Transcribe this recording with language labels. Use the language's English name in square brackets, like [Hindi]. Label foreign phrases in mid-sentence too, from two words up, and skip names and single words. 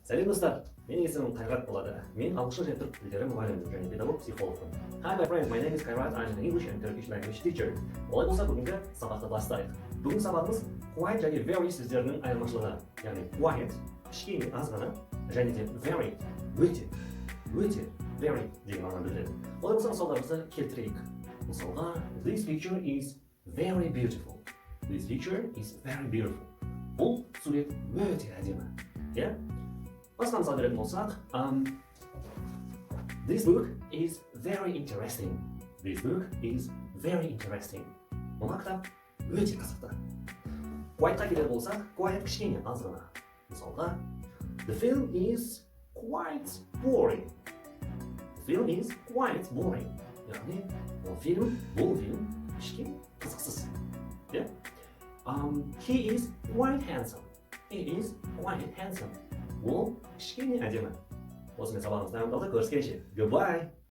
[Kazakh] Сәлем достар, менің есімім Қайрат болады. Мен ағылшын және түрік тілдері мұғалімімін және педагог психологпын. [English] Hi my friends, my name is Kairat. I'm an English and Turkish language teacher. [Kazakh] Олай болса бүгінгі сабақты бастайық. Бүгінгі сабағымыз quiet және very сөздерінің айырмашылығы. Яғни quiet, кішкене аз ғана, және де very, өте, very деген мағынаны білдіреді. Олай болса мысалдарымызды келтірейік. Мысалға, [English] this picture is very beautiful. This picture is very beautiful. [Kazakh] Бұл сурет өте әдемі. Yeah? Басқа мысал беретін болсақ, [English] this book is very interesting. This book is very interesting. [Kazakh] Мына кітап өте қызықты. Quietқа келер болсақ, quiet кішкене аз ғана. Мысалға, [English] the film is quite boring. The film is quite boring. [Kazakh] Яғни, бұл фильм кішкене қызықсыз. [English] Yeah? He is quite handsome. He is quite handsome. [Kazakh] Ол кішкене әдемі. Осымен сабағымыз тәмамдалды. Көріскенше. Goodbye!